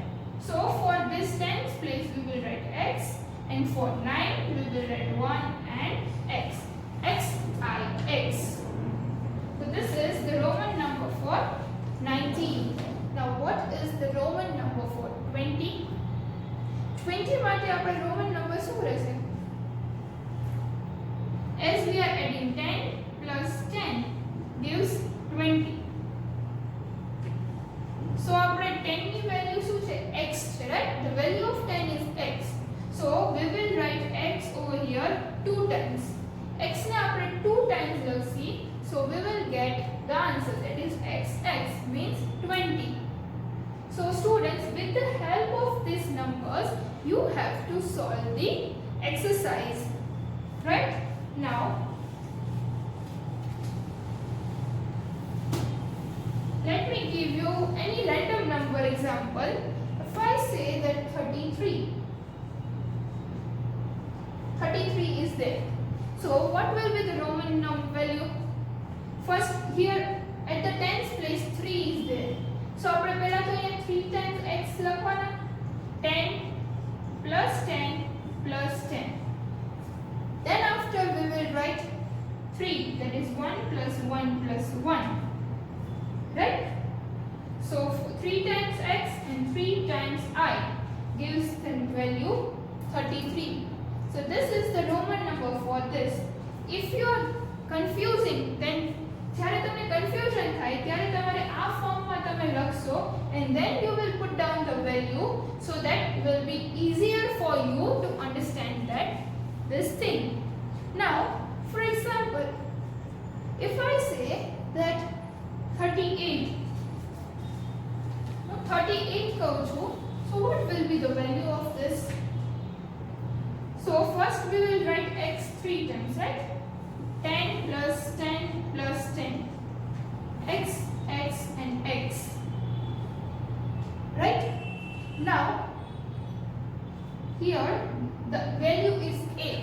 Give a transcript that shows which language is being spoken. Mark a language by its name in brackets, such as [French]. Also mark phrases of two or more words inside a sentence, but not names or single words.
[English] So for this tens place we will write X, and for 9 we will write 1 and X. X, I, X. So this is the Roman number for 19. Now what is the Roman number for 20? [Gujarati] 20 માટે આપણે [English] Roman number [Gujarati] શું રહેશે? [English] As we are adding 10 plus 10 gives 20. [Gujarati] So આપણે 10 ની value શું છે? X છે, [English] right? The value of 10 is X. So we will write X over here 2 times. X [Gujarati] ને આપણે [English] 2 times લખી, so we will get the answer, that is X means 20. So students, with the help of these numbers, you have to solve the exercise. Right? Now, let me give you any random number example. If I say that 33 is there. So what will be the Roman value? First, here at the tens place 3 is there. [Gujarati] So આપણે પહેલા તો અહીંયા 3 times x લખવાના. [English] 10 plus 10 plus 10. Then after we will write 3, that is 1 plus 1 plus 1. Right? So 3 times x and 3 times I gives the value 33. So this is the Roman number for this. If you are confusing, then [Gujarati] જ્યારે તમને confusion થાય ત્યારે તમારે આ ફોર્મમાં તમે લખશો, [English] and then you will put down the value, so that it will be easier for you to understand that this thing. Now, for example, if I say that 38 [Gujarati] કહું છું, [English] so what will be the value of this? So first we will write x 3 times, right? 10 plus 10 plus 10. X, x and x. Right? Now, here the value is 8.